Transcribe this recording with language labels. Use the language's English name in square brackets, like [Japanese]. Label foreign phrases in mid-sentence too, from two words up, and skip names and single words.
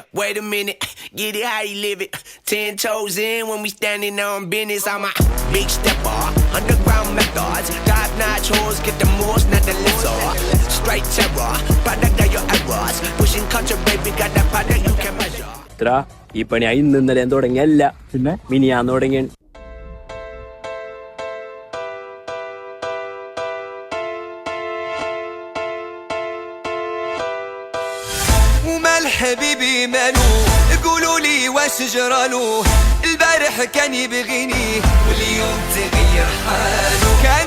[English] wait a minute, get it how you live it. 10 toes in when we standing on business. I'm a big stepper, underground methods. Top notch hoes, get the most, not the lizard. Straight terror, product of your errors. Pushing culture, baby, got that product you can measure. [Malayalam] ഈ പണി ഇന്ന് ഇന്നലെ തുടങ്ങിയല്ല, പിന്നെ മിനിയാന്ന് തുടങ്ങിയ. [Arabic] حبيبي مالو قولوا لي واش جرالو البارح كان يبغيني واليوم تغير حالو كان